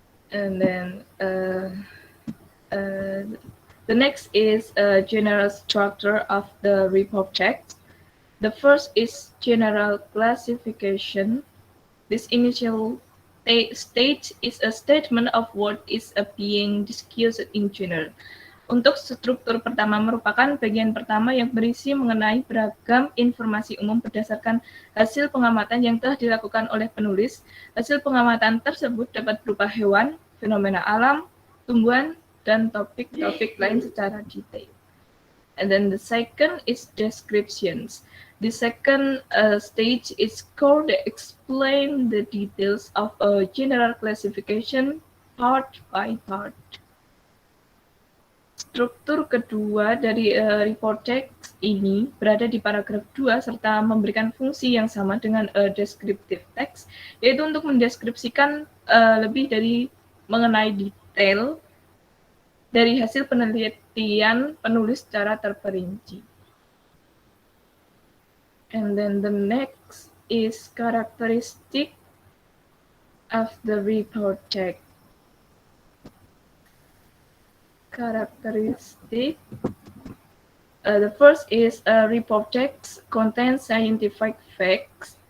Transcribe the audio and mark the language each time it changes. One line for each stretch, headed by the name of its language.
English: And then uh, the next is a general structure of the report text. The first is general classification. This initial stage is a statement of what is being discussed in general.
Indonesian: Untuk struktur pertama merupakan bagian pertama yang berisi mengenai beragam informasi umum berdasarkan hasil pengamatan yang telah dilakukan oleh penulis. Hasil pengamatan tersebut dapat berupa hewan, fenomena alam, tumbuhan, dan topik-topik lain secara detail.
English: And then the second is descriptions. The second stage is called explain the details of a general classification part by part.
Indonesian: Struktur kedua dari report text ini berada di paragraf 2 serta memberikan fungsi yang sama dengan descriptive text, yaitu untuk mendeskripsikan lebih dari mengenai detail dari hasil penelitian penulis secara terperinci.
English: And then the next is characteristic of the report text. Characteristic. The first is a report text contains scientific facts.